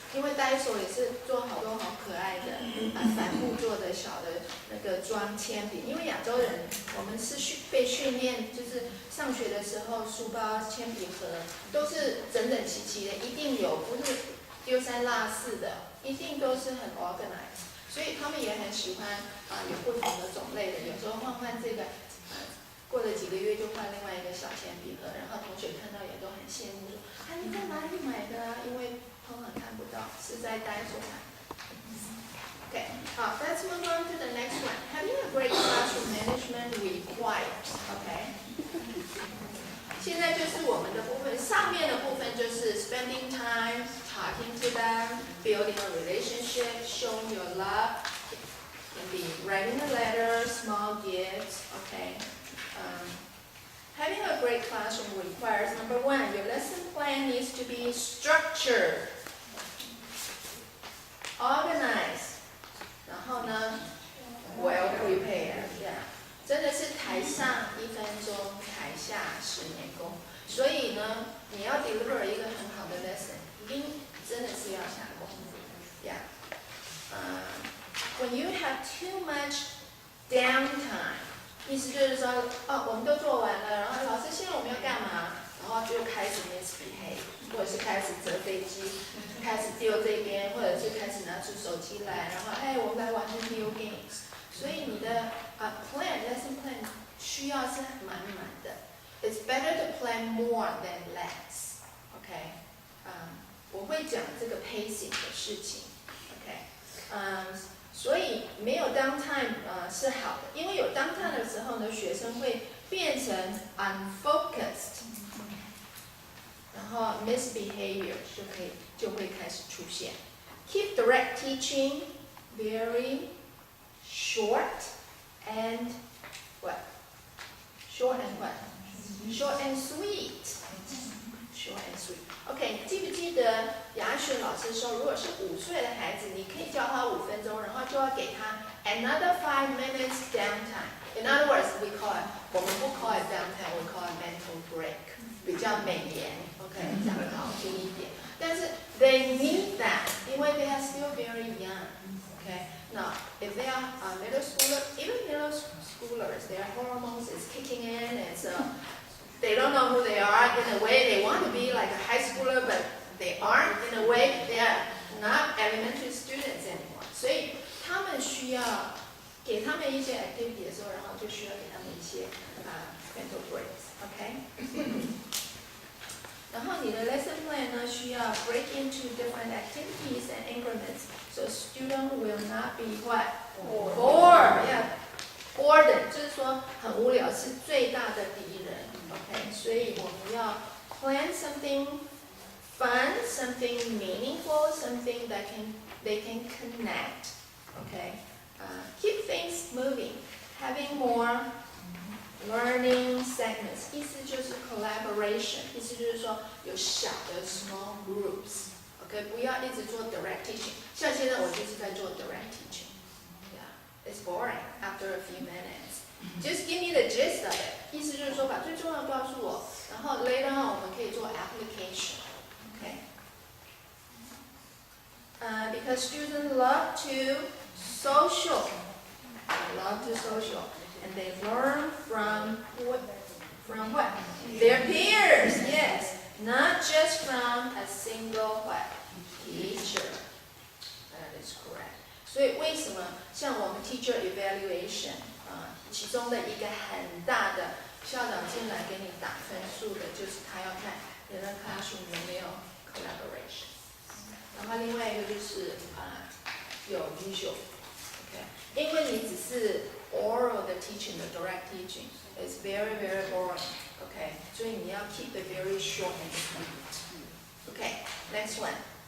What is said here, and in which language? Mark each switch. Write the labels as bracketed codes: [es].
[zh] 因为呆手也是做好多好可爱的帆布做的小的那个装铅笔，因为亚洲人我们是被训练，就是上学的时候书包、铅笔盒都是整整齐齐的，一定有，不是丢三落四的，一定都是很 organized， 所以他们也很喜欢有不同的种类的，有时候换这个，过了几个月就换另外一个小铅笔盒，然后同学看到也都很羡慕，说啊你在哪里买的啊？因为通常看不到，是在呆所买。 [en] Okay, let's move on to the next one. Having a great classroom management requires. Okay. [zh] 现在就是我们的部分，上面的部分就是 [en] spending time, talking to them, building a relationship, showing your love. Can be writing a letter, small gifts. Okay. Having a great classroom requires, number one, your lesson plan needs to be structured, organized, [zh] 然后呢 [en] well prepared. Yeah. [zh] 真的是台上1分钟，台下10年功。所以呢，你要 deliver 一个很好的 lesson， 一定真的是要下功夫。 [en] Yeah. When you have too much downtime. [zh] 意思就是说，我们都做完了，然后老师现在我们要干嘛？然后就开始 misbehave， 或者是开始折飞机，开始丢这边，或者是开始拿出手机来，然后我们来玩 video games。所以你的lesson plan 需要是满满的。 [en] It's better to plan more than less. [zh] OK， 我会讲这个 pacing 的事情。 OK，所以没有 downtime 是好的，因为有 downtime 的时候呢，学生会变成 unfocused， 然后 misbehavior 就会开始出现。 [en] Keep direct teaching very short and what? Short and what? Short and sweet. Short and sweet. [zh] OK， 记不记得雅雪老师说，如果是5岁的孩子，你可以教他5分钟，然后就要给他 [en] another 5 minutes downtime. In other words, [zh] 我们不 [en] call it downtime, we call it mental break， [zh] 比较美言 [en] ，OK， [zh] 讲得好听一点。但是 [en] they need that， [zh] 因为 [en] they are still very young. OK， now if they are middle schoolers, even middle schoolers, their hormones is kicking in, and so.They don't know who they are. In a way, they want to be like a high schooler, but they aren't. In a way, they are not elementary students anymore. [zh] 所以他们需要给他们一些 activity 的时候，然后就需要给他们一些mental breaks. [en] OK [zh] 然后你的 [en] lesson plan 呢， [zh] 需要 [en] break into different activities and increments, so student will not be what bored. [zh] Yeah.Boredom 就是说很无聊，是最大的敌人。 [en] OK， [zh] 所以我们要 [en] plan something fun, something meaningful, something that they can connect. OK， keep things moving, having more learning segments. [zh] 意思就是 collaboration， 意思就是说有小的 small groups. OK， 不要一直做 direct teaching， 像现在我就是在做 direct teaching。 [en] It's boring after a few minutes. Just give me the gist of it. [zh] 意思就是说，把最重要的告诉我，然后 [en] later on [zh] 我们可以做 application. [en] Okay? Because students love to social. They love to social, and they learn from what? Their peers. Yes, not just from a single what teacher. That is correct. [zh] 所以为什么像我们 teacher evaluation 其中的一个很大的校长进来给你打分数的，就是他要看你的 classroom 有没有 collaboration。然后另外一个就是有 [en] visual。OK， [zh] 因为你只是 [en] oral 的 teaching 的 direct teaching is very very boring。OK， [zh] 所以你要 [en] keep it very short and sweet。OK， next one.